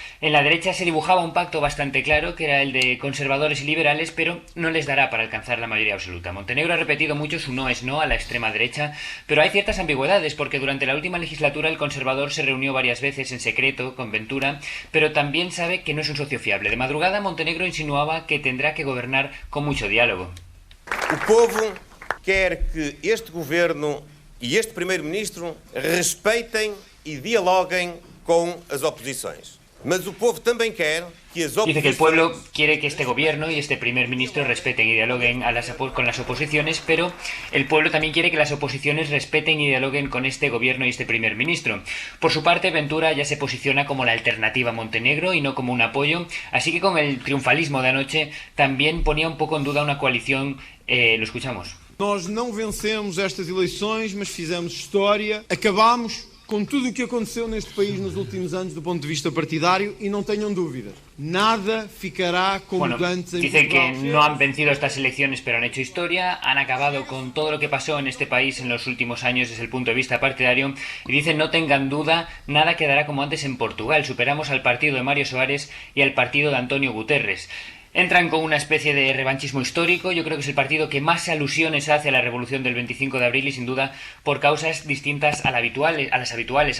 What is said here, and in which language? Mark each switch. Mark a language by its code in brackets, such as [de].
[es] En la derecha se dibujaba un pacto bastante claro, que era el de conservadores y liberales, pero no les dará para alcanzar la mayoría absoluta. Montenegro ha repetido mucho su no es no a la extrema derecha, pero hay ciertas ambigüedades, porque durante la última legislatura el conservador se reunió varias veces en secreto con Ventura, pero también sabe que no es un socio fiable. De madrugada, Montenegro insinuaba que tendrá que gobernar con mucho diálogo. [pt] O povo quer que este governo e este primeiro-ministro respeitem e dialoguem com as oposições. Mas o povo também quer que as oposições... [es] Dice que el pueblo quiere que este gobierno y este primer ministro respeten y dialoguen con las oposiciones, pero el pueblo también quiere que las oposiciones respeten y dialoguen con este gobierno y este primer ministro. Por su parte, Ventura ya se posiciona como la alternativa a Montenegro y no como un apoyo, así que con el triunfalismo de anoche también ponía un poco en duda una coalición. Lo escuchamos. [pt] Nós não vencemos estas eleições, mas fizemos história, acabamos com tudo o que aconteceu neste país nos últimos anos do ponto de vista partidário e não tenham dúvidas, nada ficará como antes en [es] Dice que no han vencido estas elecciones pero han hecho historia, han acabado con todo lo que pasó en este país en los últimos años desde el punto de vista partidario y dicen no tengan duda, nada quedará como antes en Portugal, superamos al partido de Mário Soares y al partido de António Guterres. Entran con una especie de revanchismo histórico. Yo creo que es el partido que más alusiones hace a la revolución del 25 de abril y sin duda por causas distintas a las habituales.